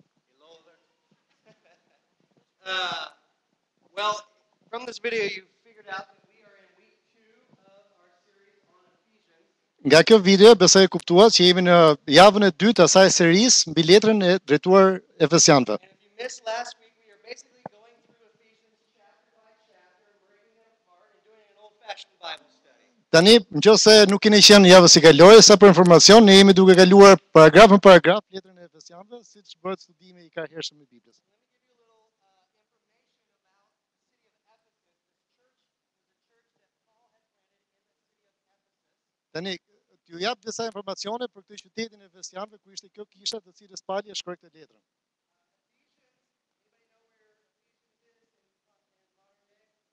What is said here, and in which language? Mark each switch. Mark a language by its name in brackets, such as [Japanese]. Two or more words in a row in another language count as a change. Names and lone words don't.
[English] Well, from this video you figured out that we are in week 2 of our series on Ephesians. [Albanian] Nga kjo video besoj e kuptuat që jemi në javën e dytë asaj serisë mbi letrën e drejtuar Efesianëve. [English] And if you missed last week, we are basically going through Ephesians chapter by chapter, breaking it apart and doing an old-fashioned Bible study. [Albanian] Tani, nëse nuk keni qenë javën si kaloi, sa për informacion, ne jemi duke kaluar paragraf në paragraf letrën e Efesianëve, siç bëhet studimi i hershëm i Biblës. Tani, t'ju jap disa informacione për këtë qytetin e Efesianëve, ku ishte kjo kisha të cilës Pali e shkroi këtë letrën.